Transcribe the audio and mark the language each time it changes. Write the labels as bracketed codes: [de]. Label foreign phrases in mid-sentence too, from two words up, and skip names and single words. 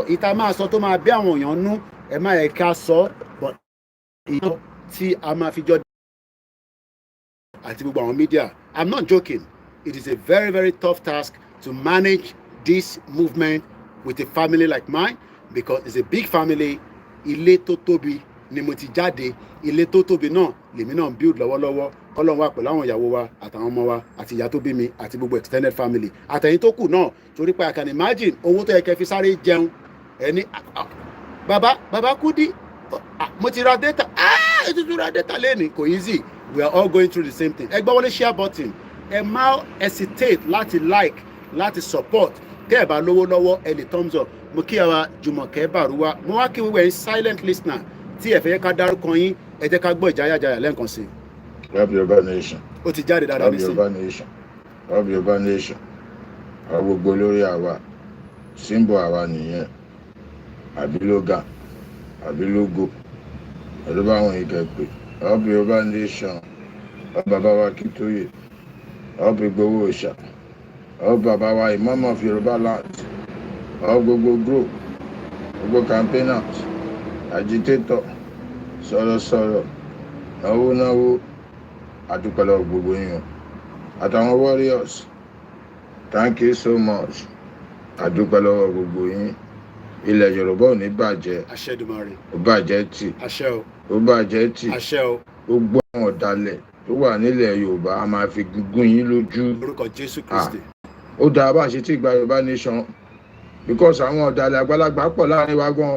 [yo] Ìta máa sọ tó máa bí àwọn èèyàn nú ẹ má yẹ ká sọ. But ìyẹn tí a máa fi jọ àti gbogbo àwọn media. [en] I'm not joking. It is a very, very tough task to manage this movement with a family like mine, because it's a big family. [yo] Ilé tó tóbi ni mo ti jáde. Ilé tó tóbi náà lèmi náà build lọ́wọ́lọ́wọ́. Kọ́lọ́run wà pẹ̀lú àwọn ìyàwó wa àtàwọn ọmọ wa àti ìyá tó bí mi àti gbogbo [en] extended family. [yo] Àtẹ̀yìn tó kù náà torí pé [en] I can imagine [yo] owó tó yẹ kẹ́ fi sáré jẹun. Ẹni bàbá Kudi mo ti ra data. Ètò tó ra data lẹ́nìí kò easy. [en] We are all going through the same thing. [yo] Ẹ gbọ́ wọlé [en] share button. [yo] Ẹ má hesitate láti like, láti support. Tẹ́ ẹ bá lówó lọ́wọ́ ẹ lè [en] thumbs up. [yo] Mo kí àwa Jùmọ̀kẹ́ Bàrúwá. Mo wá kí wíwẹ̀ [en] silent listener [yo] tí ẹ fẹ́ ká dárúkọ yín ẹ jẹ́ ká gbọ́ ìjáyàjáyà lẹ́ǹkan sí. [en] Love Yoruba nation. [yo] Ó ti jáde dáadáa nísìn. [en] Love Yoruba nation. [yo] Àwọn gbogbo lórí àwa. Símbọ̀ àwa nìyẹn. Àbí lóga. Àbí lógo. Ẹ̀lú bá àwọn ìkẹ́ pé. [en] Love Yoruba nation. [yo] Bàbá wa Kìtóyè. [en] Love Ìgbòho Òòṣà. [yo] Bàbá wa [en] Imam of Yoruba land. [yo] Gbogbo group. Gbogbo campaigners. Agitator. Sọ̀rọ̀. Náwó. Adúpẹ́lẹ́ gbogbo yín. [en] Àtàwọn warriors. Thank you so much. [yo] Adúpẹ́lẹ́ gbogbo yín. Ilẹ̀ Yorùbá ò ní bàjẹ́. Àṣẹ Èdùmàrè. Ó bàjẹ́ tì. Àṣẹ o. Ó bàjẹ́ tì. Àṣẹ o. Gbogbo àwọn ọ̀dàlẹ̀ tó wà nílẹ̀ Yorùbá a máa fi gún yín lójú. Orúkọ Jésù Kristi. Ó dáa bá ṣe tí ìgbà Yorùbá nation, because àwọn ọ̀dàlẹ̀ àgbàlagbà pọ̀ láàrin wa gan.